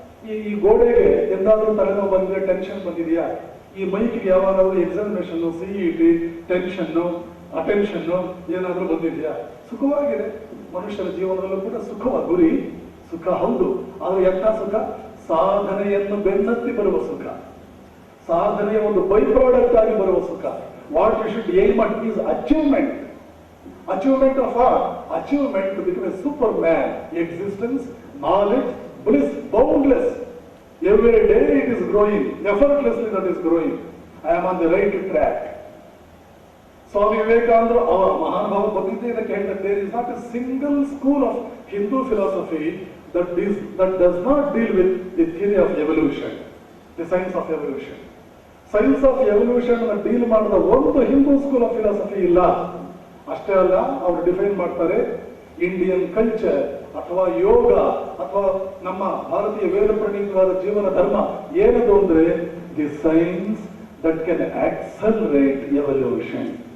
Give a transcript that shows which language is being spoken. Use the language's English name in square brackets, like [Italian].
[Kannada] ಈ ಗೋಡೆಗೆ ಎಂದಾದ್ರೂ ತಲೆನೋವು ಬಂದಿದೆ, ಟೆನ್ಷನ್ ಬಂದಿದೆಯಾ? ಈ ಮೈಕ್ಗೆ ಯಾವಾಗಾದ್ರೂ ಎಕ್ಸಾಮಿನೇಷನ್, ಸಿಇಟಿ, ಟೆನ್ಷನ್, ಅಟೆನ್ಷನ್ ಏನಾದ್ರೂ ಬಂದಿದೆಯಾ? ಸುಖವಾಗಿದೆ. ಮನುಷ್ಯರ ಜೀವನದಲ್ಲೂ ಕೂಡ ಸುಖವ ಗುರಿ, ಸುಖ ಹೌದು. ಆದ್ರೆ ಎಂಥ ಸುಖ? ಸಾಧನೆಯನ್ನು ಬೆನ್ನತ್ತಿ ಬರುವ ಸುಖ, ಸಾಧನೆಯ ಒಂದು ಬೈ ಪ್ರಾಡಕ್ಟ್ ಆಗಿ ಬರುವ ಸುಖ. [English] What you should aim at is achievement. Achievement of what? Achievement to become a superman. Existence, knowledge, bliss, boundless. Every day it is growing. Effortlessly that is growing. I am on the right track. Swami Vivekananda, our Mahanbhava Bhagavad Gita, that there is not a single school of Hindu philosophy that does not deal with the theory of evolution, the science of evolution. Science of evolution [Kannada] ಅನ್ನು deal ಮಾಡಿದ ಒಂದು Hindu school of philosophy ಇಲ್ಲ. ಅಷ್ಟೇ ಅಲ್ಲ, ಅವರು define ಮಾಡ್ತಾರೆ Indian culture ಅಥವಾ ಯೋಗ ಅಥವಾ ನಮ್ಮ ಭಾರತೀಯ ವೇದ ಪ್ರಣೀತವಾದ ಜೀವನ ಧರ್ಮ ಏನದು ಅಂದ್ರೆ [English] The science that can accelerate evolution.